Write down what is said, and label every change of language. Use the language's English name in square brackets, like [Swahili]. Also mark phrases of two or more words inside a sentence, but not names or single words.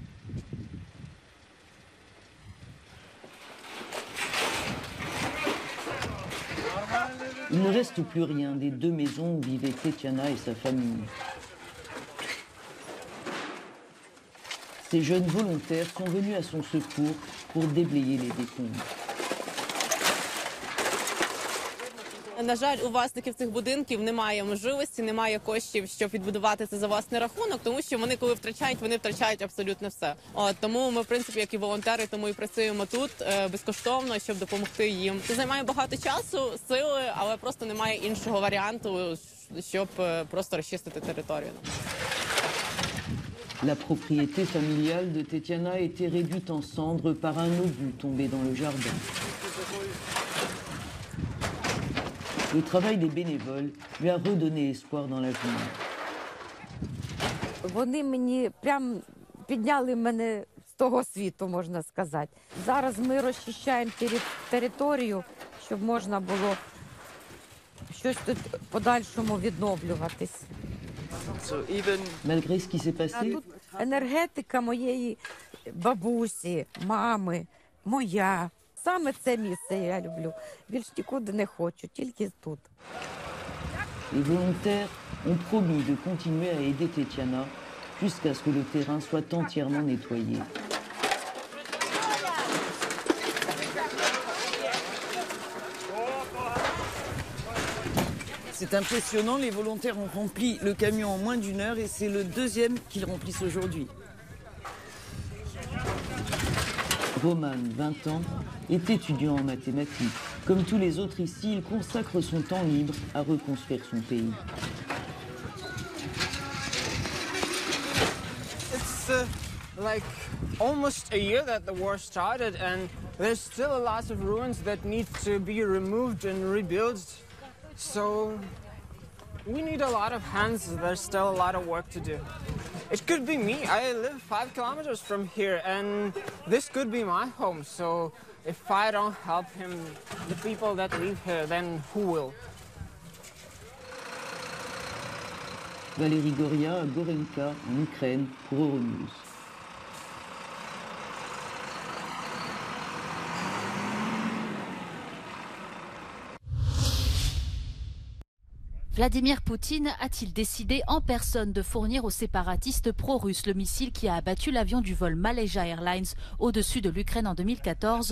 [French] Il ne reste plus rien des 2 maisons où vivaient Tetiana et sa famille. Ces jeunes volontaires sont venus à son secours pour déblayer les décombres. [Ukrainian] На жаль, у власників цих будинків немає можливості, немає коштів, щоб відбудувати це за власний рахунок, тому що вони, коли вони втрачають абсолютно все. Тому ми, в принципі, як і волонтери, тому і працюємо тут безкоштовно, щоб допомогти їм. Це займає багато часу, сили, але просто немає іншого варіанту, щоб просто розчистити територію. [French] La propriété familiale de Tetiana a été réduite en cendres par un obus tombé dans le jardin. Le travail des bénévoles lui a redonné espoir dans l'avenir. [Ukrainian] Вони мені прям підняли мене з того світу, можна сказати. Зараз ми розчищаємо територію, щоб можна було щось тут подальшому відновлюватись. [French] Malgré ce qui s'est [Ukrainian] А [French] passé, [Ukrainian] тут енергетика моєї бабусі, мами, моя. Саме це місце я люблю. Більш нікуди не хочу, тільки тут. [French] les volontaires ont promis de continuer à aider Tetiana jusqu'à ce que le terrain soit entièrement nettoyé. C'est impressionnant, les volontaires ont rempli le camion en moins d'1 heure et c'est le 2e qu'ils remplissent aujourd'hui. Roman, 20 ans, est étudiant en mathématiques. Comme tous les autres ici, il consacre son temps libre à reconstruire son pays. [English] It's like almost a year that the war started and there's still a lot of ruins that need to be removed and rebuilt. So we need a lot of hands. There's still a lot of work to do. It could be me. I live 5 kilometers from here and this could be my home. So if I don't help him, the people that live here, then who will? [French] Valérie Goria à Gorenka, en Ukraine, pour Euronews. Vladimir Poutine a-t-il décidé en personne de fournir aux séparatistes pro-russes le missile qui a abattu l'avion du vol Malaysia Airlines au-dessus de l'Ukraine en 2014 ?